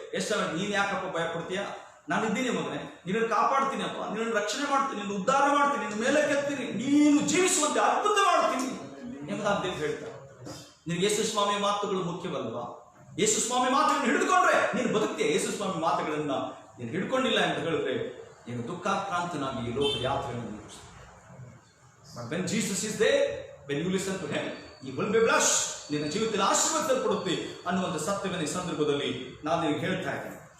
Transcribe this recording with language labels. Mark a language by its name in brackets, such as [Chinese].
[Kannada] ಎಷ್ಟು ನೀನು ಯಾಕಪ್ಪ ಭಯ ಪಡ್ತೀಯಾ? ನಾನು ಇದ್ದೀನಿ ಮಗನೇ, ನಿನ್ನನ್ನು ಕಾಪಾಡ್ತೀನಿ ಅಪ್ಪ, ನಿನ್ನನ್ನು ರಕ್ಷಣೆ ಮಾಡ್ತೀನಿ, ನಿನ್ನ ಉದ್ಧಾರ ಮಾಡ್ತೀನಿ, ನಿನ್ನ ಮೇಲೆ ಕೆತ್ತೀನಿ, ನೀನು ಜೀವಿಸುವಂತೆ ಅದ್ಭುತ ಮಾಡ್ತೀನಿ ಎಂಬುದಾಗಿ ದೇವರು ಹೇಳ್ತಾರೆ. ನಿನಗೆ ಯೇಸು ಸ್ವಾಮಿ ಮಾತುಗಳು ಮುಖ್ಯವಲ್ವಾ? ಯೇಸು ಸ್ವಾಮಿ ಮಾತುಗಳನ್ನು ಹಿಡಿದುಕೊಂಡ್ರೆ ನೀನು ಬದುಕ್ತೀಯ. ಯೇಸು ಸ್ವಾಮಿ ಮಾತುಗಳನ್ನ ನೀನು ಹಿಡ್ಕೊಂಡಿಲ್ಲ ಅಂತ ಹೇಳಿದ್ರೆ ನೀನು ದುಃಖಾಕ್ರಾಂತನಾಗಿ ಈ ಲೋಕ ಯಾತ್ರೆಯನ್ನು ಮುಗಿಸ್ತೀಯ. [English] But when Jesus is there, when you listen to him, you will be blessed. [Kannada] ನಿನ್ನ ಜೀವಿತದಲ್ಲಿ ಆಶೀರ್ವಾದಪಡುತ್ತೆ ಅನ್ನುವಂಥ ಸತ್ಯವನ್ನು ಈ ಸಂದರ್ಭದಲ್ಲಿ ನಾನು ನಿನಗೆ ಹೇಳ್ತಾ ಇದ್ದೇನೆ.